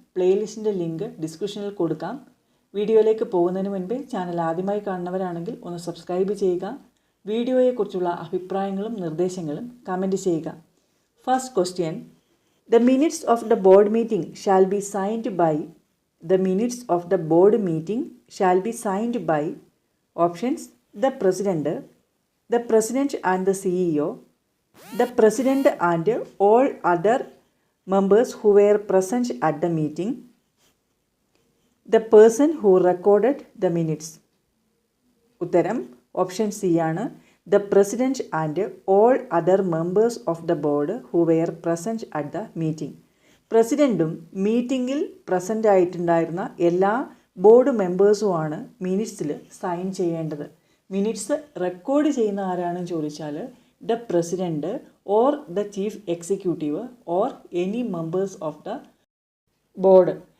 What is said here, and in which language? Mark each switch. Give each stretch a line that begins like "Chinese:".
Malayalam: പ്ലേലിസ്റ്റിൻ്റെ link ഡിസ്ക്രിപ്ഷനിൽ കൊടുക്കാം. വീഡിയോയിലേക്ക് പോകുന്നതിന് മുൻപേ ചാനൽ ആദ്യമായി കാണുന്നവരാണെങ്കിൽ ഒന്ന് സബ്സ്ക്രൈബ് ചെയ്യുക. വീഡിയോയെക്കുറിച്ചുള്ള അഭിപ്രായങ്ങളും നിർദ്ദേശങ്ങളും കമൻറ്റ് ചെയ്യുക.
English: First question, the minutes of the board meeting shall be signed by. The minutes of the board meeting shall be signed by. Options: the president, the president and the CEO, the president and all other members who were present at the meeting, the person who recorded the minutes.
Malayalam: ഉത്തരം option C ആണ്.
English: The president and all other members of the board who were present at the meeting.
Malayalam: പ്രസിഡൻറ്റും മീറ്റിങ്ങിൽ present ആയിട്ടുണ്ടായിരുന്ന എല്ലാ board മെമ്പേഴ്സുമാണ് മിനിറ്റ്സിൽ sign ചെയ്യേണ്ടത്. Minutes record ചെയ്യുന്ന ആരാണെന്ന് ചോദിച്ചാൽ
English: The president or the chief executive or any members of the board.